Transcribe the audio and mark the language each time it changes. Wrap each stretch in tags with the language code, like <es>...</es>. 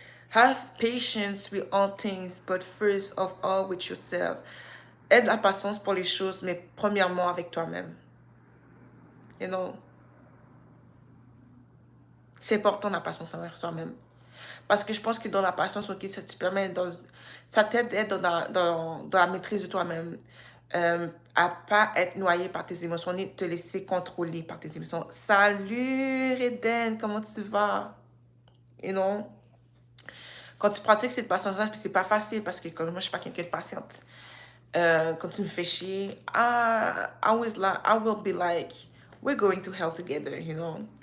<en>Have patience with all things, but first of all with yourself.</en> <fr>Aie de la patience pour les choses, mais premièrement avec toi-même.</fr> <en>You know?</en> <fr>C'est important la patience envers soi-même. Parce que je pense que dans la patience, ok, ça te permet, ça t'aide à être dans la maîtrise de toi-même. À pas être noyé par tes émotions, ni te laisser contrôler par tes émotions. Salut Eden, comment tu vas?</fr> <en>You know?</en> <fr>Quand tu pratiques cette patience-là, c'est pas facile parce que comme moi, je suis pas quelqu'un de patiente. Quand tu me fais chier,</fr> <en>I will be like, we're going to hell together, you know?</en>